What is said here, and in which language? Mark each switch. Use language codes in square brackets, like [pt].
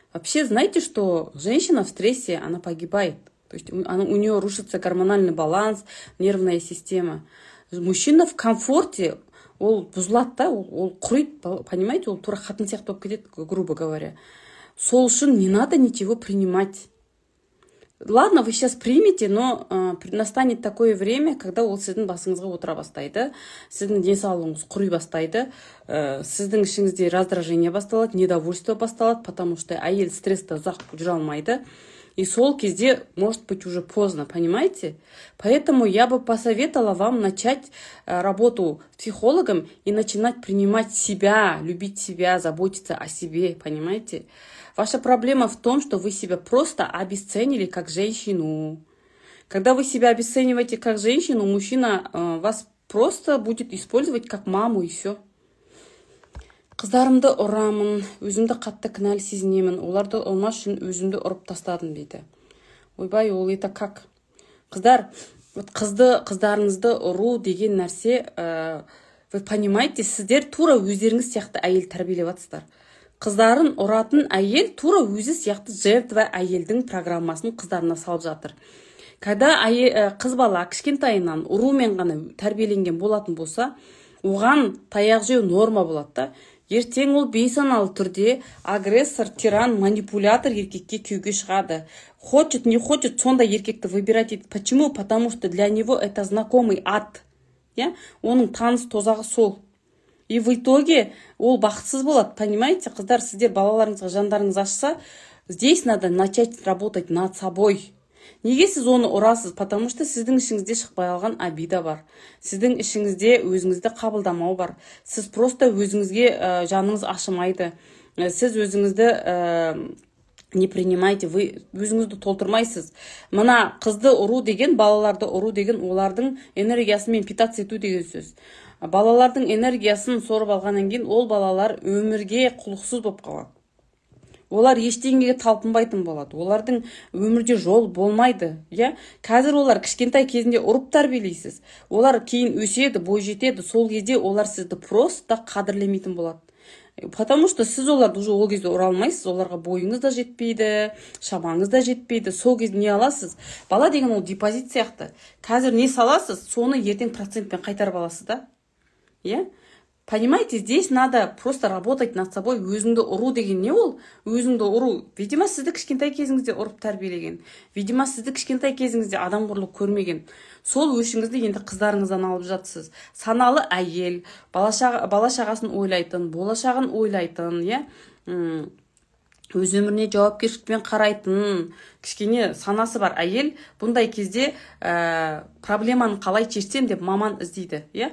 [ru] Вообще, знаете, что женщина в стрессе, она погибает. То есть у нее рушится гормональный баланс, нервная система. Мужчина в комфорте, [kk] ол бұзылады да, ол құриды, [ru] понимаете, [kk] ол тура қатын сияқты болып кетеді, [ru] грубо говоря. [kk] Сол үшін [ru] не надо ничего принимать. Ладно, вы сейчас примете, но настанет такое время, когда [kk] ол сіздің басыңызға отыра бастайды, сіздің денсаулығыңыз құри бастайды, сіздің ішіңізде [ru] раздражение [kk] басталады, [ru] недовольство [kk] басталады, [ru] потому что [kk] әйел стрессті ұзақ жүре алмайды. [ru] И [kk] сол кезде [ru] может быть уже поздно, понимаете? Поэтому я бы посоветовала вам начать работу с психологом и начинать принимать себя, любить себя, заботиться о себе, понимаете? Ваша проблема в том, что вы себя просто обесценили как женщину. Когда вы себя обесцениваете как женщину, мужчина вас просто будет использовать как маму и все. [kk] Қыздарымды ұрамын, өзімді қатты кінәлі сезінемін, оларды ұрмас үшін өзімді ұрып тастадым дейді. Ойбай, ол [ru] это как? [kk] Қыздар, қыздарыңызды ұру деген нәрсе, [ru] вы понимаете, [kk] сіздер тура өздеріңіз сияқты әйел тәрбиелеп жатсыздар. Қыздарын ұратын әйел тура өзі сияқты жертва әйелдің программасын қыздарына салып жатыр. Когда қыз бала кішкентайынан ұрумен ғана тәрбиеленген болатын болса, оған таяқ жеу норма болады да. Ертең ол бейсаналы түрде агрессор, тиран, манипулятор еркекке күйеуге шығады. [ru] Хочет, не хочет, [kk] сондай еркекті [ru] выбирать етеді. Почему? Потому что для него это знакомый ад. [kk] Оның таныс тозағы сол. [ru] И в итоге [kk] ол бақытсыз болады. [ru] Понимаете, [kk] қыздар, сіздер балаларыңызға жандарыңыз ашса, [ru] здесь надо начать работать над собой. [kk] Неге сіз оны ұрасыз? [ru] Потому что [kk] сіздің ішіңізде шықпай алған [ru] обида [kk] бар. Сіздің ішіңізде өзіңізді қабылдамау бар. Сіз просто өзіңізге жаныңыз ашымайды. Сіз өзіңізді [ru] не принимайте, [kk] вы өзіңізді толтырмайсыз. Мына қызды ұру деген, балаларды ұру деген, олардың энергиясымен питаться ету деген сөз. Балалардың энергиясын сорып алғаннан кейін, ол балалар өмірге құлықсыз болып қалады. Олар ештеңеге талпынбайтын болады. Олардың өмірде жол болмайды. Қазір олар кішкентай кезінде ұрып тәрбиелейсіз. Олар кейін өседі, бой жетеді. Сол кезде олар сізді просто қадірлемейтін болады. [ru] Потому что [kk] сіз оларды уже ол кезде ұра алмайсыз. Оларға бойыңыз да жетпейді, шамаңыз да жетпейді. Сол кезде не аласыз? Бала деген ол депозит сияқты. Қазір не саласыз, соны ертең процентпен қайтарып аласыз да. [ru] Понимаете, здесь надо просто работать над собой. [kk] Өзіңді ұру деген не ол? Өзіңді ұру. Видимо, сізді кішкентай кезіңізде ұрып тәрбиелеген. Видимо, сізді кішкентай кезіңізде адамқорлық көрмеген. Сол өшіңізді енді қыздарыңыздан алып жатсыз. Саналы әйел, бала-шағасын ойлайтын, болашағын ойлайтын, өз өміріне жауапкершілікпен қарайтын, кішкене санасы бар әйел бұндай кезде проблеманы қалай шешсем деп маман іздейді.